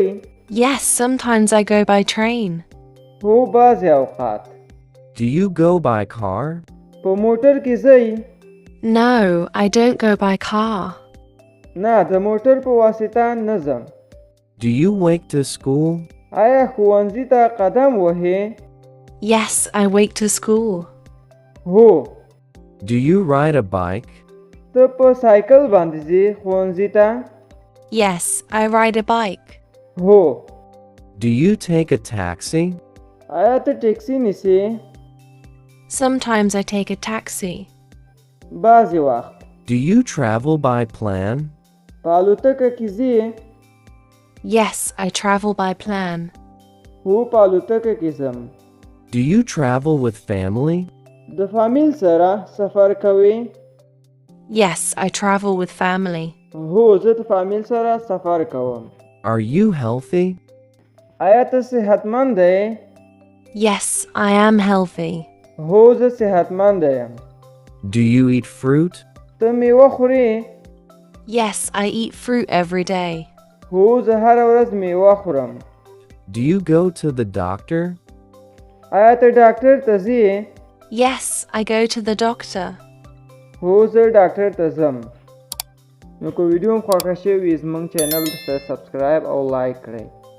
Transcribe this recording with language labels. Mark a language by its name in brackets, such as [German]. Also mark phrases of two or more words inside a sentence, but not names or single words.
[English] Yes, sometimes I go by train. [Pashto] هو بعضې اوقات. [English] Do you go by car? [Pashto] په موټر کې ځئ؟ [English] No, I don't go by car. [Pashto] نه د موټر په واسطه نه ځم. [English] Do you wake to school? [Pashto] آیا ښوونځي ته قدم وهې؟ [English] Yes, I wake to school. [Pashto] هو. [English] Do you ride a bike? [Pashto] ته په سایکل باندې ځې ښوونځي ته؟ [English] Yes, I ride a bike. [Pashto] هو. [English] Do you take a taxi? [Pashto] آیا ته ټیکسي نیسې؟ [English] Sometimes I take a taxi. [Pashto] بعضې وخت. [English] Do you travel by plan? [Pashto] په الوتکه کې ځې؟ [English] Yes, I travel by plan. [Pashto] هو په الوتکه کې ځم. [English] Do you travel with family? [Pashto] د فامیل سره سفر کوې؟ [English] Yes, I travel with family. [Pashto] هو زه د فامیل سره سفر کوم. [English] Are you healthy? [Pashto] آیا ته صحتمند یې؟ [English] Yes, I am healthy. [Pashto] هو زه صحتمند یم. [English] Do you eat fruit? [Pashto] ته میوه خورې؟ [English] Yes, I eat fruit every day. [Pashto] هو زه هره ورځ میوه خورم. [English] Do you go to the doctor? [Pashto] آیا ته ډاکټر ته ځې؟ [English] Yes, I go to the doctor. [Pashto] هو زه ډاکټر ته ځم. نو که ویډیو هم خوښه شوې وي زموږ چینل ته سبسکرایب او لایک کړئ.